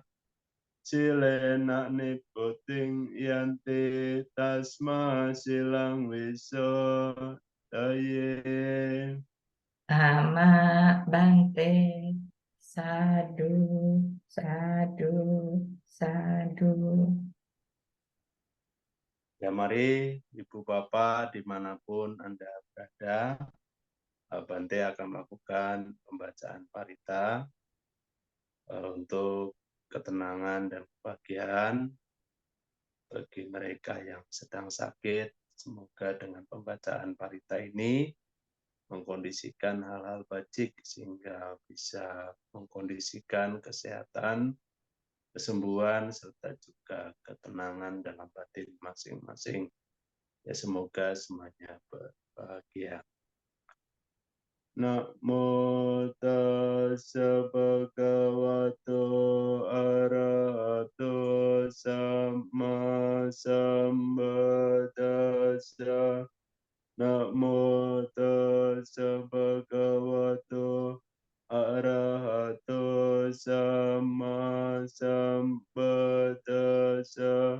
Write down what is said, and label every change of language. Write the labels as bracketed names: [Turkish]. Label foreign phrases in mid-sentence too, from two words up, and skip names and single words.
[Pali] Silena niputing yanti tasma silang wiso daye. Ama bante sadu sadu sadu. [Indonesian] Ya mari Ibu Bapak dimanapun Anda berada, Bante akan melakukan pembacaan parita untuk ketenangan dan kebahagiaan bagi mereka yang sedang sakit. Semoga dengan pembacaan parita ini mengkondisikan hal-hal bajik sehingga bisa mengkondisikan kesehatan, kesembuhan, serta juga ketenangan dalam batin masing-masing. Ya semoga semuanya berbahagia. [Pali] Namo tassa bhagavato arahato samma sambuddhassa. Namo tassa bhagavato arahato samma sambuddhassa.